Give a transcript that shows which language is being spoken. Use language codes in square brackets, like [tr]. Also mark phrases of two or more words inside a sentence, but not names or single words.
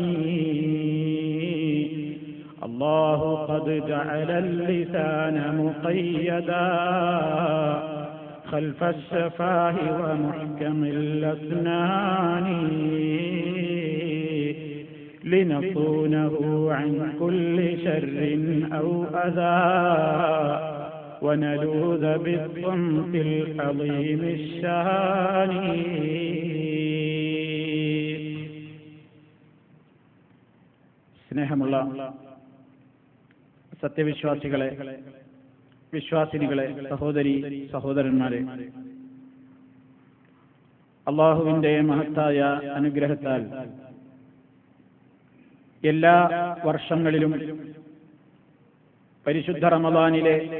[ar] الله قد جعل اللسان مقيدا خلف الشفاه ومحكم الأسنان، لنصونه عن كل شر أو أذى، ونلوذ بالصمت العظيم الشان. [ml] സ്നേഹമുള്ള സത്യവിശ്വാസികളെ, വിശ്വാസിനികളെ, സഹോദരി സഹോദരന്മാരെ, അല്ലാഹുവിന്റെ മഹത്തായ അനുഗ്രഹത്താൽ എല്ലാ വർഷങ്ങളിലും പരിശുദ്ധ റമദാനിലെ